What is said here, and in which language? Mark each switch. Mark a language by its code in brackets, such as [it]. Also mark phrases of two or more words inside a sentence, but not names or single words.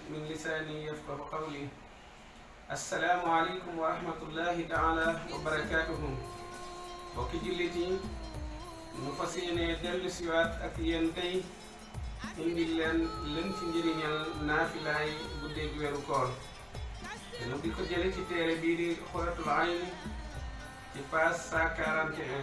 [ar] لساني يفقه قولي. السلام عليكم ورحمة الله تعالى وبركاته. [wo] bokki jullit yi ñu fas yéene dellu siwaat ak yéen tey indi leen ci njëriñal naafilaay guddeeg weeru koor te di ko jële ci téere bii di Xuratul Ayn ci page 141.